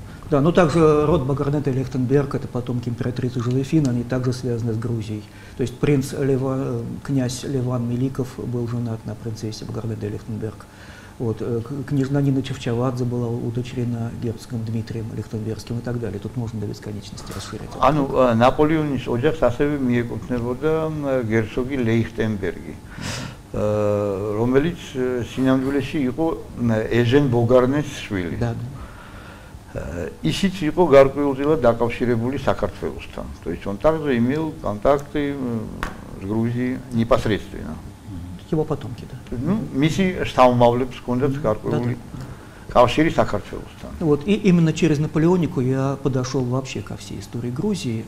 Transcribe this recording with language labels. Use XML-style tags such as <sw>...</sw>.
<ru>Да, ну также род Багрането и Лихтенберг, это потомки императрицы Жозефины, они также связаны с Грузией. То есть князь Леван Меликов был женат на принцессе Багрането и Лихтенберг. Вот, княжна Нина Чевчавадзе была удочерена герцогом Дмитрием Лихтенбергским и так далее. Тут можно до бесконечности расширять.</ru> <ka>ანუ ნაპოლეონის ოჯახს ასევე მიეკუთვნებოდა გერცოგი ლეიხტენბერგი, რომელიც სინამდვილეში იყო ეჟენ ბოგარნეს შვილი. ისიც იყო გარკვეულწილად დაკავშირებული საქართველოსთან.</ka> <ru>То есть он также имел контакты с Грузией непосредственно. Его потомки, да.</ru> <ka>Ну, მისი შთამომავლებს ჰქონდათ გარკვეული კავშირი საქართველოსთან.</ka> <ru>Вот, и именно через Наполеонику я подошел вообще ко всей истории Грузии.</ru>